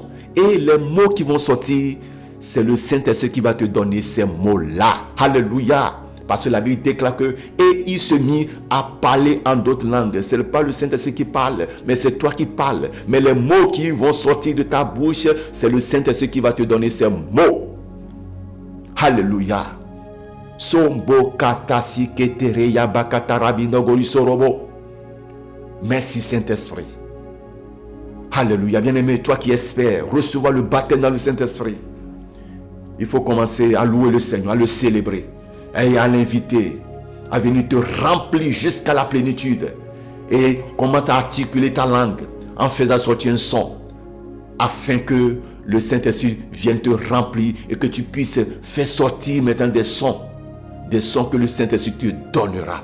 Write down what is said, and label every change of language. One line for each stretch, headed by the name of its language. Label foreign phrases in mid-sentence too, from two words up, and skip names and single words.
French: Et les mots qui vont sortir, c'est le Saint-Esprit qui va te donner ces mots-là. Alléluia. Parce que la Bible déclare que et il se mit à parler en d'autres langues. Ce n'est pas le Saint-Esprit qui parle, mais c'est toi qui parles. Mais les mots qui vont sortir de ta bouche, c'est le Saint-Esprit qui va te donner ces mots. Alléluia. Sombo katasi ketere yabakatarabi nogori sorobo. Merci Saint-Esprit. Alléluia. Bien-aimé, toi qui espères recevoir le baptême dans le Saint-Esprit, il faut commencer à louer le Seigneur, à le célébrer et à l'inviter à venir te remplir jusqu'à la plénitude. Et commence à articuler ta langue en faisant sortir un son afin que le Saint-Esprit vienne te remplir et que tu puisses faire sortir maintenant des sons que le Saint-Esprit te donnera.